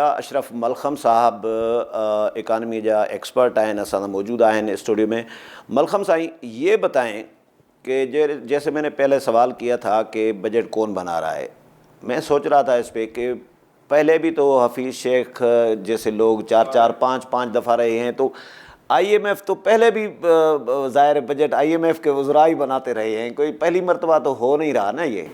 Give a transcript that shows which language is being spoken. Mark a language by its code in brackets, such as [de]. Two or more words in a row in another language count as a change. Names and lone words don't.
[sd] अशरफ मलखम साहब इकानमी जा एक्सपर्ट आहिनि, असां सां मौजूद आहिनि स्टूडियो में। मलखम साईं, [ur] یہ بتائیں کہ جیسے میں نے پہلے سوال کیا تھا کہ بجٹ کون بنا رہا ہے، میں سوچ رہا تھا اس پہ کہ پہلے بھی تو حفیظ شیخ جیسے لوگ چار پانچ دفعہ رہے ہیں، تو IMF تو پہلے بھی ظاہر بجٹ IMF کے وزراء ہی بناتے رہے ہیں، کوئی پہلی مرتبہ تو ہو نہیں رہا نا یہ.